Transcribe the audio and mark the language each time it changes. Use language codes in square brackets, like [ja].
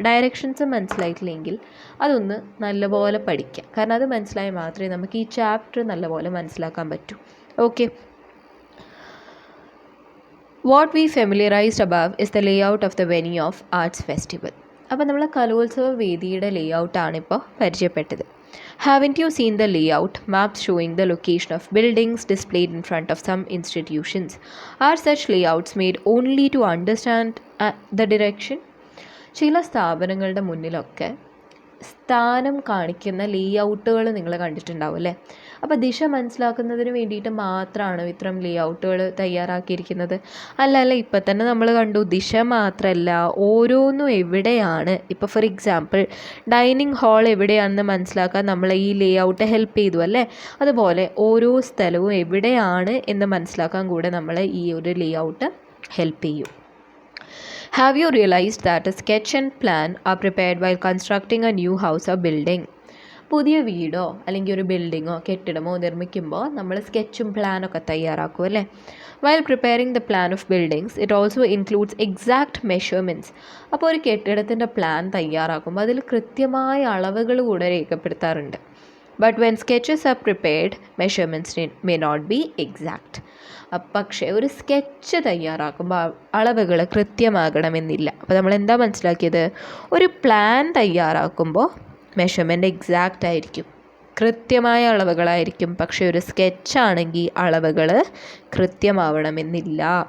[ml] Directions മനസ്സിലായിട്ടില്ലെങ്കിൽ അതൊന്ന് നല്ലപോലെ പഠിക്കുക, കാരണം അത് മനസ്സിലായാൽ മാത്രമേ നമുക്ക് ഈ ചാപ്റ്റർ നല്ലപോലെ മനസ്സിലാക്കാൻ പറ്റൂ. [en] Okay, what we familiarized above is the layout of the venue of arts festival. [ml] അപ്പോൾ നമ്മൾ കലോത്സവ വേദിയുടെ ലേ ഔട്ടാണ് ഇപ്പോൾ പരിചയപ്പെട്ടത്. [en] Haven't you seen the layout maps showing the location of buildings displayed in front of some institutions? Are such layouts made only to understand the direction? [ml] ചില സ്ഥാപനങ്ങളുടെ മുന്നിലൊക്കെ സ്ഥാനം കാണിക്കുന്ന ലേ ഔട്ടുകൾ നിങ്ങൾ കണ്ടിട്ടുണ്ടാവും അല്ലേ. അപ്പോൾ ദിശ മനസ്സിലാക്കുന്നതിന് വേണ്ടിയിട്ട് മാത്രമാണ് ഇത്തരം ലേഔട്ടുകൾ തയ്യാറാക്കിയിരിക്കുന്നത്. അല്ല ഇപ്പം തന്നെ നമ്മൾ കണ്ടു ദിശ മാത്രമല്ല ഓരോന്നും എവിടെയാണ്, ഇപ്പോൾ ഫോർ എക്സാമ്പിൾ ഡൈനിങ് ഹാൾ എവിടെയാണെന്ന് മനസ്സിലാക്കാൻ നമ്മൾ ഈ ലേഔട്ട് ഹെൽപ്പ് ചെയ്തു അല്ലേ. അതുപോലെ ഓരോ സ്ഥലവും എവിടെയാണ് എന്ന് മനസ്സിലാക്കാൻ കൂടെ നമ്മൾ ഈ ഒരു ലേഔട്ട് ഹെൽപ്പ് ചെയ്യും. [en] Have you realized that a sketch and plan are prepared while constructing a new house or building? [ml] പുതിയ വീടോ അല്ലെങ്കിൽ ഒരു ബിൽഡിങ്ങോ കെട്ടിടമോ നിർമ്മിക്കുമ്പോൾ നമ്മൾ സ്കെച്ചും പ്ലാനൊക്കെ തയ്യാറാക്കും അല്ലേ. [en] While preparing the plan of buildings, it also includes exact measurements. [ml] അപ്പോൾ ഒരു കെട്ടിടത്തിൻ്റെ പ്ലാൻ തയ്യാറാക്കുമ്പോൾ അതിൽ കൃത്യമായ അളവുകൾ കൂടെ രേഖപ്പെടുത്താറുണ്ട്. [en] But when sketches are prepared, measurements may not be exact. [ml] പക്ഷേ ഒരു സ്കെച്ച് തയ്യാറാക്കുമ്പോൾ അളവുകൾ കൃത്യമാകണമെന്നില്ല. അപ്പോൾ നമ്മൾ എന്താ മനസ്സിലാക്കിയത്, ഒരു പ്ലാൻ തയ്യാറാക്കുമ്പോൾ മെഷർമെൻറ്റ് എക്സാക്റ്റ് ആയിരിക്കും, കൃത്യമായ അളവുകളായിരിക്കും. പക്ഷേ ഒരു സ്കെച്ചാണെങ്കിൽ അളവുകൾ കൃത്യമാവണമെന്നില്ല.